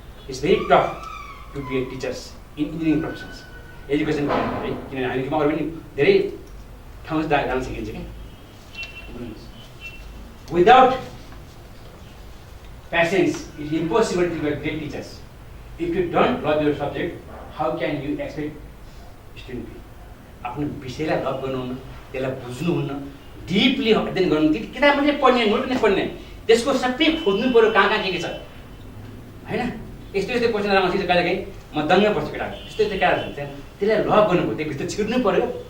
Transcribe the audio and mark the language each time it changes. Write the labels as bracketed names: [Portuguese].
[English] it's very tough to be a teachers in engineering professions education [Nepali] है किनभने हामीमा अरू पनि धेरै ठाउँ जान सकिन्छ कि [English] Without patience it is impossible to be a great teachers. If you don't love your subject, how can you expect student be? [Nepali] आफ्नो विषयलाई लभ गर्नुहुन्न, त्यसलाई बुझ्नुहुन्न, डिपली अध्ययन गर्नु। किताब मात्रै पढ्ने नोट पनि पढ्ने त्यसको सबै खोज्नु पर्यो कहाँ कहाँ के छ हैन। यस्तो यस्तो क्वेसन आउँछ कहिलेकाहीँ म दङ्ग पर्छु केटाको यस्तो यस्तो केटाहरू हुन्छ त्यसलाई लभ गर्नु पर्यो त्यो भित्र छिर्नु पर्यो।